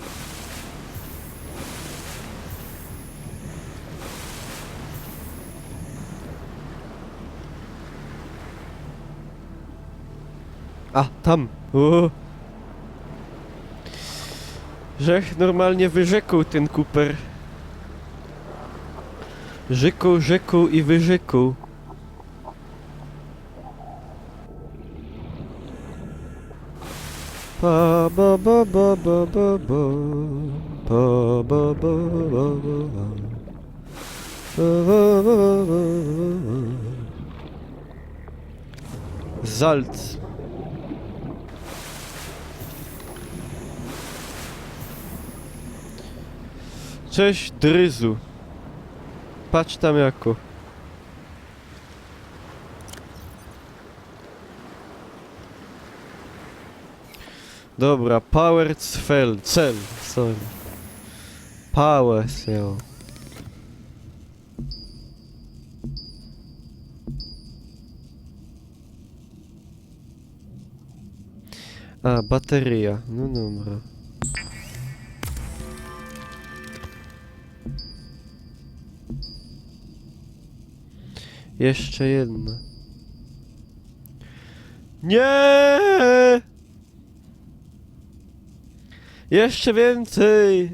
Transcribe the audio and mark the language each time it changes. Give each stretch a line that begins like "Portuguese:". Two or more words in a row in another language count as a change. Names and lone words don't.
Polish: A, tam. Żech normalnie wyrzekł ten Cooper. Rzekł i wyrzekł. Pa ba ba ba ba ba ba. Pa ba ba ba ba ba. Pa ba ba ba ba ba. Salz. Cześć, Dryzu. Patrz tam jako. Dobra,
English: power cell, sorry. Power cell. A,
Polish: bateria. No dobra. Jeszcze jedna. Nie! Jeszcze więcej!